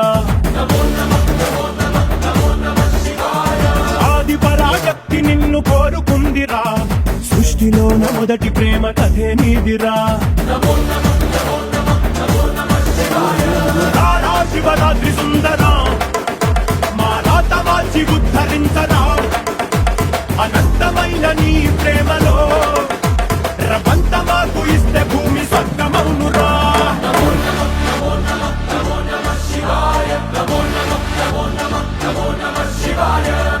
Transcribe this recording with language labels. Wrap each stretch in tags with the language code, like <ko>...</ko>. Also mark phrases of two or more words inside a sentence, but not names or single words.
<sa>नमो नमः नमो नमः नमो नमः शिवाय।</sa> <te>ఆది పరాశక్తి నిన్ను కోరుకుందిరా సృష్టిలోన మొదటి ప్రేమ కథే నీదిరా</te> <sa>नमो नमः नमो नमः नमो नमः शिवाय।</sa> <te>రారా శివరాత్రి సుందరా మా రాత మార్చి ఉద్ధరించరా అనంతమైన నీ ప్రేమలో రవంత మాకు ఇస్తే భూమి స్వర్గమౌనురా</te> <sa>नमो नमः नमो नमः नमो नमः शिवाय। नमो नमः नमो नमः नमो नमः शिवाय।</sa>